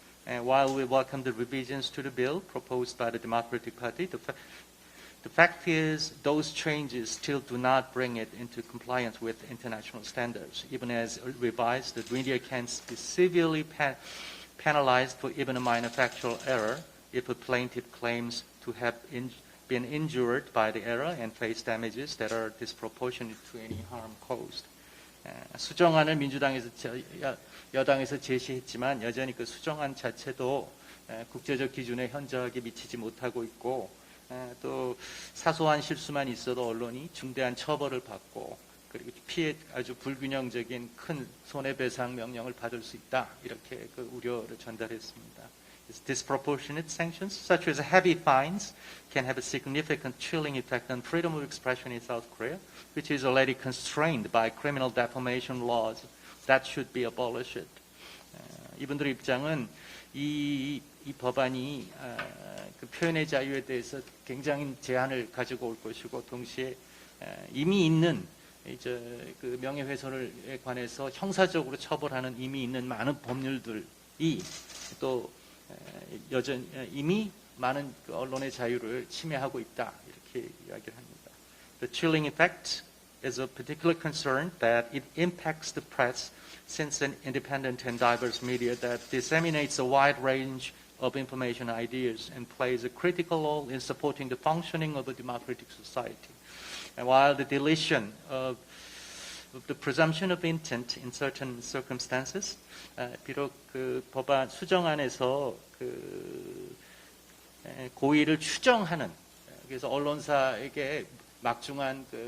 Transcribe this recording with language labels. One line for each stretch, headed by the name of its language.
English: And while we welcome the revisions to the bill proposed by the Democratic Party, the fact is those changes still do not bring it into compliance with international standards. Even as revised, the media can be severely penalized for even a minor factual error if a plaintiff claims to have been injured by the error and face damages that are disproportionate to any harm caused.
Korean: 수정안을 민주당에서 여당에서 제시했지만 여전히 그 수정안 자체도 국제적 기준에 현저하게 미치지 못하고 있고 또 사소한 실수만 있어도 언론이 중대한 처벌을 받고 그리고 아주 불균형적인 큰 손해배상 명령을 받을 수 있다 이렇게 그 우려를 전달했습니다.
English: Disproportionate sanctions, such as heavy fines, can have a significant chilling effect on freedom of expression in South Korea, which is already constrained by criminal defamation laws that should be abolished.
Korean: 이분들의 입장은 이 법안이 그 표현의 자유에 대해서 굉장히 제한을 가지고 올 것이고 동시에 이미 있는 그 명예훼손에 관해서 형사적으로 처벌하는 이미 있는 많은 법률들이 또 여전히 이미 많은 그 언론의 자유를 침해하고 있다 이렇게 이야기를 합니다.
English: The chilling effect is of particular concern that it impacts the press since an independent and diverse media that disseminates a wide range of information ideas and plays a critical role in supporting the functioning of a democratic society. And while the deletion of the presumption of intent in certain circumstances,
Korean: 비록 그 법안 수정안에서 그 고의를 추정하는 그래서 언론사에게 막중한